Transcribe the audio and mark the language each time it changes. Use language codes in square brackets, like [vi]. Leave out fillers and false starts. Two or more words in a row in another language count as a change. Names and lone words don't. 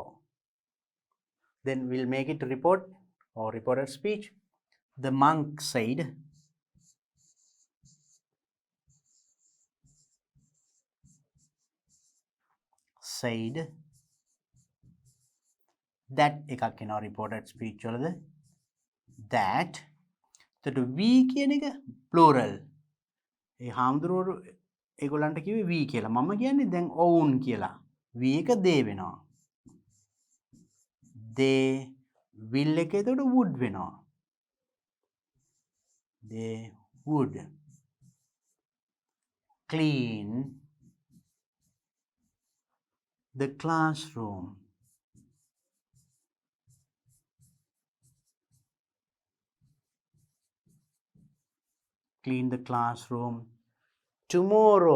[en] Then we'll make it report or reported speech. The monk said, that [si] එකක් එනවා [en] reported speech වලද that. [si] එතකොට we කියන එක plural. ඒ හාමුදුරුවෝ ඒගොල්ලන්ට කිව්වේ we කියලා. මම කියන්නේ දැන් ඔවුන් කියලා. we එක they වෙනවා. [en] they will [si] එක එතකොට would වෙනවා. [en] they would clean the classroom. Clean the classroom tomorrow.